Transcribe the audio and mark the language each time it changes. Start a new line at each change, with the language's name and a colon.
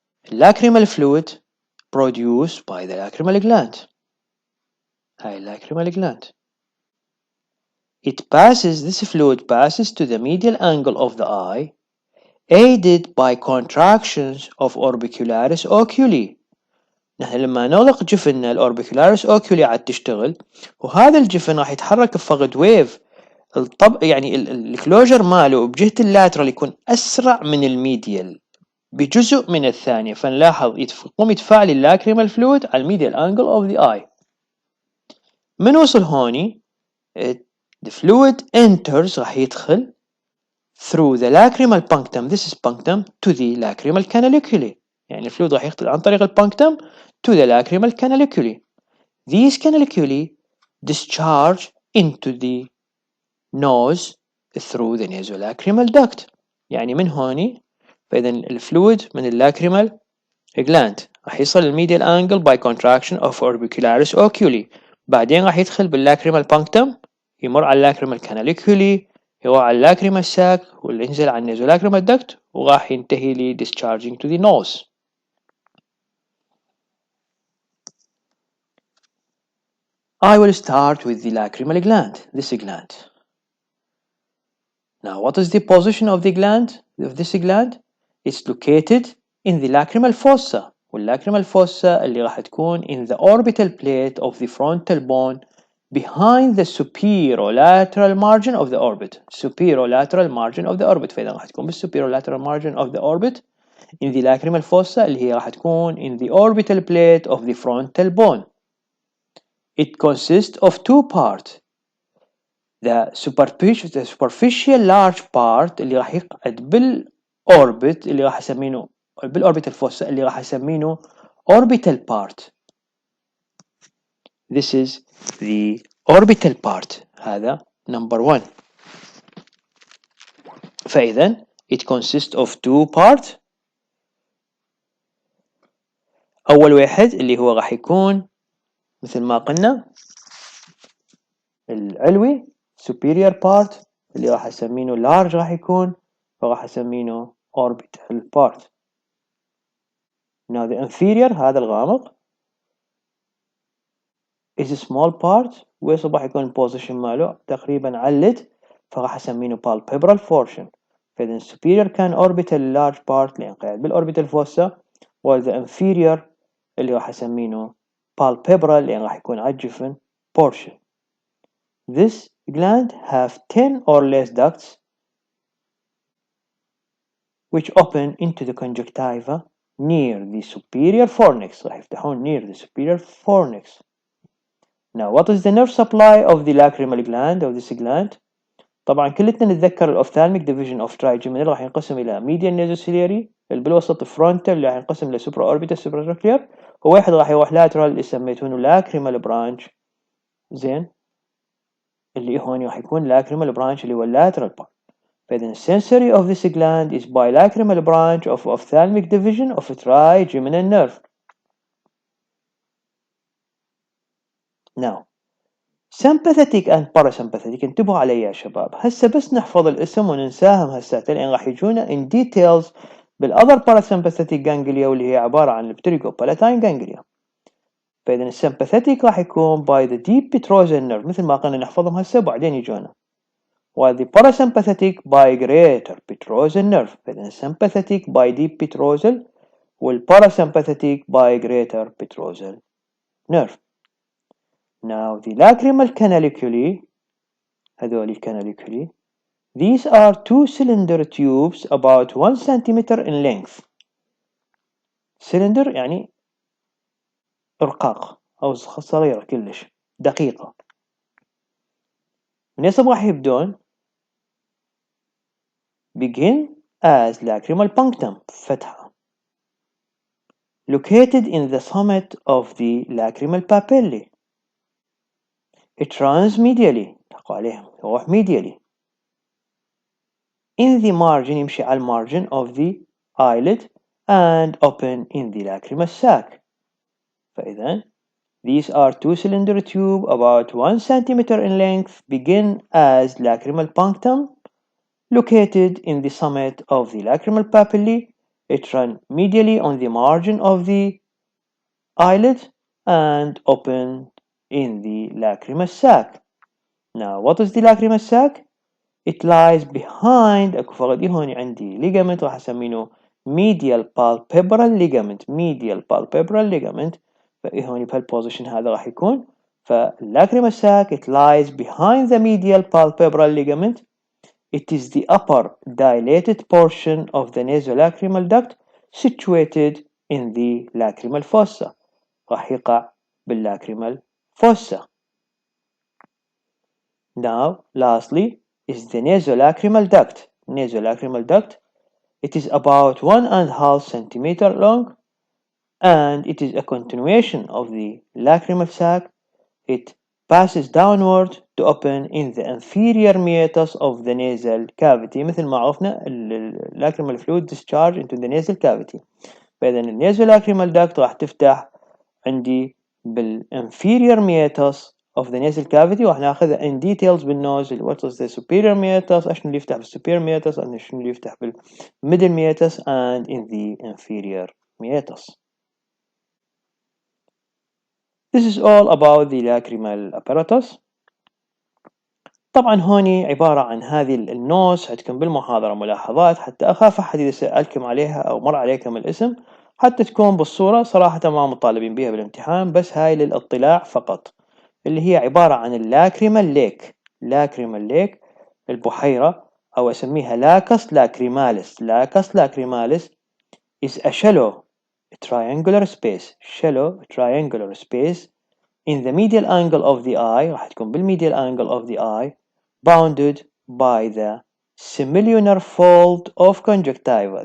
English: Lacrimal fluid produced by the lacrimal gland. هاي lacrimal gland. This fluid passes to the medial angle of the eye, aided by contractions of orbicularis oculi.
Arabic: نحن لما نغلق جفننا الاوربيكولاريس اوكيولي عاد تشتغل، وهذا الجفن راح يتحرك بفقد ويف يعني الكلوجر ماله بجهة اللاترال يكون اسرع من الميديال بجزء من الثانية، فنلاحظ يقوم يتفاعل اللاكريمال فلويد على الميديال انجل اوف ذا اي. من وصل هوني
English: the fluid enters
Arabic: راح يدخل
English: through the lacrimal punctum, this is punctum, to the lacrimal canaliculi.
Arabic: يعني الفلويد راح يدخل عن طريق البانكتم
English: to the lacrimal canaliculi. These canaliculi discharge into the nose through the nasolacrimal duct.
Arabic: يعني من هوني فإذا الفلويد من اللاكريمال gland راح يصل الميديال
English: angle by contraction of orbicularis oculi.
Arabic: بعدين راح يدخل باللاكريمال punctum، يمر على اللاكريمال canaliculi، يروح على اللاكريمال sac، واللي ينزل على النازولاكريمال duct، وراح ينتهي لي
English: discharging to the nose. I will start with the lacrimal gland, this gland. Now what is the position of the gland, of this gland? It's located in the lacrimal fossa، والlacrimal fossa
Arabic: اللي راح تكون
English: in the orbital plate of the frontal bone behind the superolateral margin of the orbit. Superolateral margin of the orbit،
Arabic: فإذا راح تكون
English: بالsuperolateral margin of the orbit in the lacrimal fossa
Arabic: اللي هي راح تكون
English: in the orbital plate of the frontal bone. It consists of two parts. The superficial large part
Arabic: اللي راح يقعد بالأوربت اللي راح أسمينه بالأوربيتال fossa اللي راح أسمينه orbital part.
English: This is the orbital part. هذا number 1. فإذا it consists of two parts.
Arabic: أول واحد اللي هو راح يكون مثل ما قلنا العلوي superior part اللي راح أسمينه large راح يكون، فراح أسمينه orbital part. Now the inferior هذا الغامق
English: is a small part،
Arabic: ويصل راح يكون position ماله تقريبا على الليد، فراح أسمينه palpebral portion. فإذا superior كان orbital large part لأن قاعد بالorbital fossa، while the inferior اللي راح أسمينه palpebral لأن راح يكون على الجفن portion.
English: This gland have 10 or less ducts which open into the conjunctiva near the superior fornix.
Arabic: راح يفتحون
English: near the superior fornix. Now what is the nerve supply of the lacrimal gland of this gland?
Arabic: طبعا كلتنا نتذكر الأوفثالميك division of trigeminal راح ينقسم إلى medial nasociliary اللي بالوسط frontal اللي راح ينقسم إلى supraorbital supratrochlear، وواحد راح يروح lateral اللي سميتونه lacrimal branch. زين اللي هون راح يكون lacrimal branch اللي هو lateral part.
English: فإذا sensory of this gland is bilacrimal branch of ophthalmic division of trigeminal nerve. Now sympathetic and parasympathetic
Arabic: انتبهوا علي يا شباب، هسه بس نحفظ الاسم وننساهم هسه لأن راح يجونا in details بالother parasympathetic ganglia واللي هي عبارة عن pterygopalatine ganglia. فإذا الsympathetic راح يكون
English: by the deep petrosal nerve
Arabic: مثل ما قلنا نحفظهم هسه وبعدين يجونا.
English: while the parasympathetic by greater petrosal nerve. فإذا sympathetic by deep petrosal والparasympathetic by greater petrosal nerve. Now the lacrimal canaliculi,
Arabic: هذول الكاناليكولي,
English: these are two cylinder tubes about 1 centimeter in length.
Arabic: cylinder يعني رقاق أو صغيرة كلش دقيقة. من يصب راح يبدون؟
English: begin as lacrimal punctum فتحة located in the summit of the lacrimal papillae. It runs medially
Arabic: تقع عليهم يروح
English: medially in the margin
Arabic: يمشي على
English: margin of the eyelid and open in the lacrimal sac. فإذا these are two cylinder tube about 1 centimeter in length begin as lacrimal punctum located in the summit of the lacrimal papillae. It runs medially on the margin of the eyelid and open in the lacrimal sac. Now what is the lacrimal sac? It lies behind
Arabic: اكو فقط هون عندي
English: ligament راح اسمينه medial palpebral ligament.
Arabic: medial palpebral ligament فهون بهالبوزيشن هذا راح يكون.
English: فالlacrimal sac it lies behind the medial palpebral ligament. It is the upper dilated portion of the nasolacrimal duct situated in the lacrimal fossa.
Arabic: راح يقع بالlacrimal fossa.
English: Now lastly is the nasolacrimal duct. Nasolacrimal duct, it is about 1.5 centimeter long and it is a continuation of the lacrimal sac. It passes downward to open in the inferior meatus of the nasal cavity.
Arabic: مثل ما عرفنا
English: lacrimal fluid discharge into the nasal cavity.
Arabic: فإذا nasolacrimal duct راح تفتح عندي بالinferior meatus of the nasal cavity وراح ناخذها in details بالنوز.
English: what is the superior meatus,
Arabic: شنو اللي يفتح
English: بالsuperior meatus شنو اللي يفتح بالmiddle meatus and in the inferior meatus. This is all about the lacrimal apparatus.
Arabic: طبعا هوني عبارة عن هذه النوس عندكم بالمحاضرة ملاحظات حتى أخاف أحد إذا سألكم عليها أو مر عليكم الاسم حتى تكون بالصورة. صراحة ما مطالبين بها بالامتحان بس هاي للإطلاع فقط. اللي هي عبارة عن اللاكريمال ليك. لاكريمال ليك البحيرة أو أسميها لاكس لاكريماليس.
English: Lacus lacrimalis is a shallow triangular space. shallow triangular space in the medial angle of the eye.
Arabic: راح تكون
English: بالmedial angle of the eye bounded by the semilunar fold of conjunctiva.